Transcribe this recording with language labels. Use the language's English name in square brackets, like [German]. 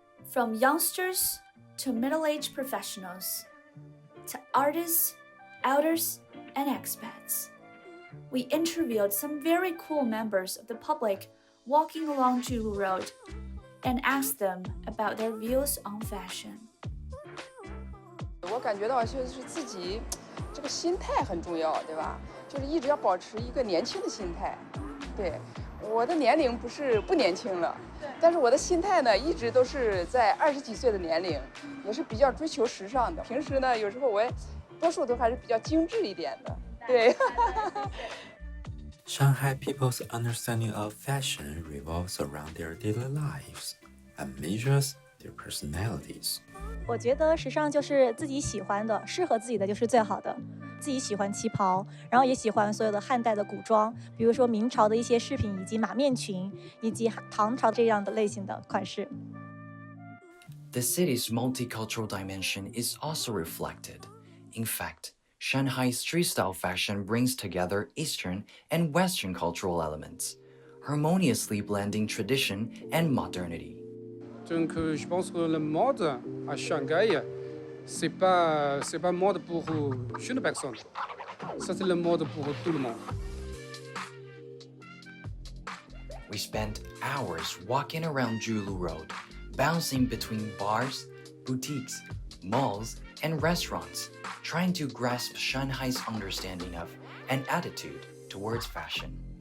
[English] From youngsters to middle-aged professionals, to artists, elders, and expats. We interviewed some very cool members of the public walking along Julu Road and asked them about their views on fashion. [Chinese] 我感觉到就是自己这个心态很重要，对吧？就是一直要保持一个年轻的心态。对，我的年龄不年轻了，但是我的心态呢，一直都是在20几岁的年龄，也是比较追求时尚的。平时呢，有时候我也多数都还是比较精致一点的。对。 [English] Shanghai people's understanding of fashion revolves around their daily lives and measures their personalities. [Chinese] 我觉得时尚就是自己喜欢的，适合自己的就是最好的。自己喜欢旗袍，然后也喜欢所有的汉代的古装，比如说明朝的一些饰品，以及马面裙，以及唐朝这样的类型的款式。 [English] The city's multicultural dimension is also reflected. In fact, Shanghai street-style fashion brings together Eastern and Western cultural elements, harmoniously blending tradition and modernity. [French] Donc, je pense que la mode à Shanghai, c'est pas mode pour une personne. Ça, c'est la mode pour tout le monde. [English] We spent hours walking around Julu Road, bouncing between bars, boutiques, malls, and restaurants, trying to grasp Shanghai's understanding of and attitude towards fashion.